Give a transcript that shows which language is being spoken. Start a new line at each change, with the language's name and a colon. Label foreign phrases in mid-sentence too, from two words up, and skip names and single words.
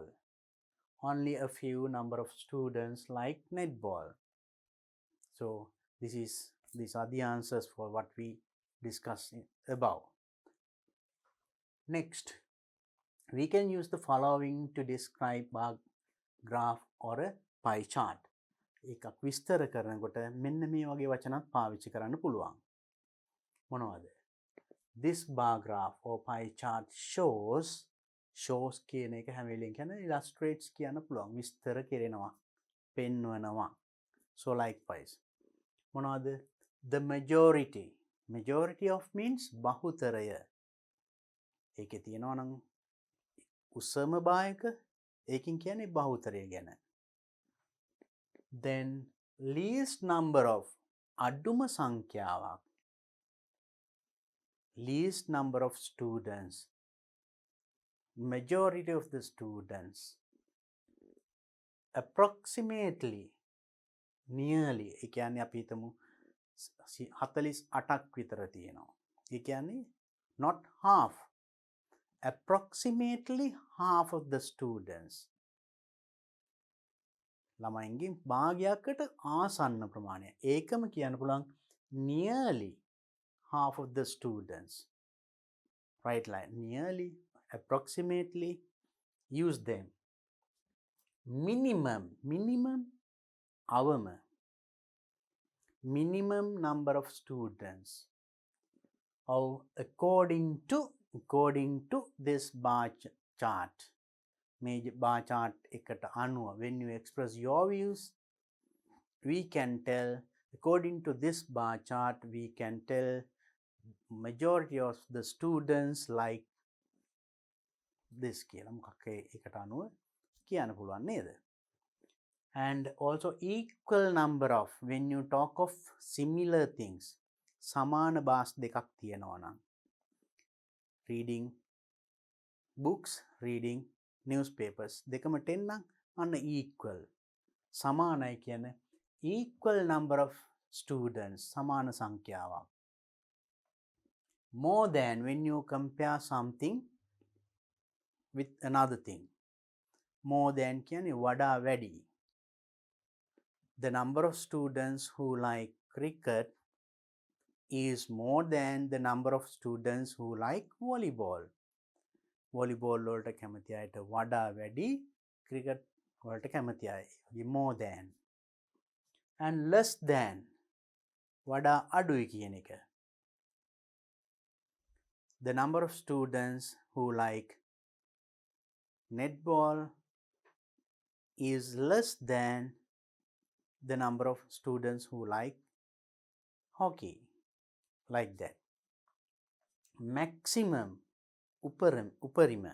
English: Only a few number of students like netball. So these are the answers for what we discussed above. Next, we can use the following to describe a graph or a pie chart.
Sinhala: එකක් විස්තර කරනකොට මෙන්න මේ වගේ වචනත් පාවිච්චි කරන්න පුළුවන්. මොනවද?
English: This bar graph or pie chart shows
Sinhala: කියන එක හැම වෙලෙම කියන්නේ
English: illustrates
Sinhala: කියන්න පුළුවන්. විස්තර කරනවා, පෙන්වනවා.
English: So likewise. මොනවද? The majority. Majority of means බහුතරය.
Sinhala: ඒකේ තියෙනවා නම් උසම භායක, ඒකින් කියන්නේ බහුතරය ගැන.
English: Then least number of
Sinhala: අඩුම සංඛ්‍යාවක්.
English: Least number of students. Majority of the students. Approximately, nearly,
Sinhala: ඒ කියන්නේ අපි හිතමු 48ක් විතර තියෙනවා. ඒ කියන්නේ
English: not half. Approximately half of the students.
Sinhala: ළමයින්ගෙන් භාගයකට ආසන්න ප්‍රමාණය. ඒකම කියන්න පුළුවන්
English: nearly half of the students. Right line. Nearly, approximately, use them. Minimum, අවම. Minimum number of students. Or according to this bar chart. Major bar chart
Sinhala: එකට අනුව,
English: when you express your views, we can tell, according to this bar chart, we can tell majority of the students like this
Sinhala: කියලා මොකක් එකට අනුව කියන්න පුළුවන් නේද?
English: And also equal number of, when you talk of similar things,
Sinhala: සමාන බාස් දෙකක් තියෙනවා නම්,
English: reading books, reading newspapers,
Sinhala: දෙකම 10 නම් අන්න equal. සමානයි කියන්නේ
English: equal number of students,
Sinhala: සමාන සංඛ්‍යාවක්.
English: More than, when you compare something with another thing. More than
Sinhala: කියන්නේ වඩා වැඩි.
English: The number of students who like cricket is more than the number of students who like volleyball.
Sinhala: Volleyball වලට කැමති අයට වඩා වැඩි, cricket වලට කැමති අය
English: more than. And less than,
Sinhala: වඩා අඩුයි කියන එක.
English: The number of students who like netball is less than the number of students who like hockey. Like that. Maximum, uparima.